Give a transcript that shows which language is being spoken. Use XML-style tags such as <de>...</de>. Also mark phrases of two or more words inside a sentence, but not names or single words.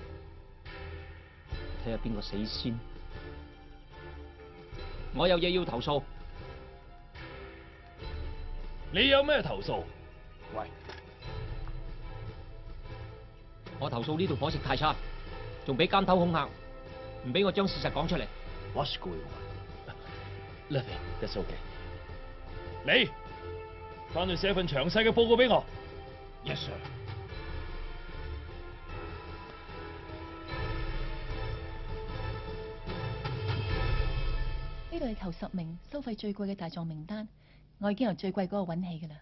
<yue>睇下邊個死先。我有嘢要投訴。你有咩投訴？喂，我投訴呢度伙食太差，仲俾監頭恐嚇，唔俾我將事實講出嚟。</yue> <en>What's going on? Nothing. That's okay.</en> <yue>你翻去寫份詳細嘅報告俾我。</yue> <en>Yes, sir.</en> <yue>呢度係頭10名收費最貴嘅大狀名單，我已經由最貴嗰個揾起㗎啦。</yue>